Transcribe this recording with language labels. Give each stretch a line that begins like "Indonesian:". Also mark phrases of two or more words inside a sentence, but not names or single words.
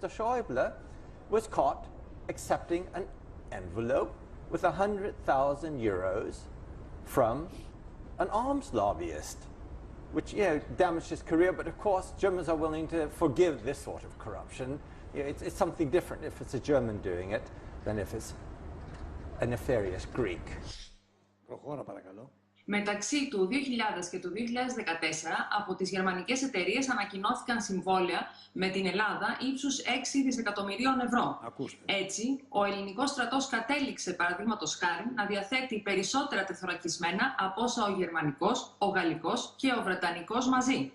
English: Schäuble, was caught accepting an envelope with 100,000 euros from an arms lobbyist, which damaged his career. But of course, Germans are willing to forgive this sort of corruption. It's something different if it's a German doing it than if it's a nefarious Greek.
Greek: Μεταξύ του 2000 και του 2014, από τις γερμανικές εταιρείες ανακοινώθηκαν συμβόλαια με την Ελλάδα ύψους 6 δισεκατομμυρίων ευρώ. Έτσι, ο ελληνικός στρατός κατέληξε, παραδείγματος χάριν, να διαθέτει περισσότερα τεθωρακισμένα από όσα ο γερμανικός, ο γαλλικός και ο βρετανικός μαζί.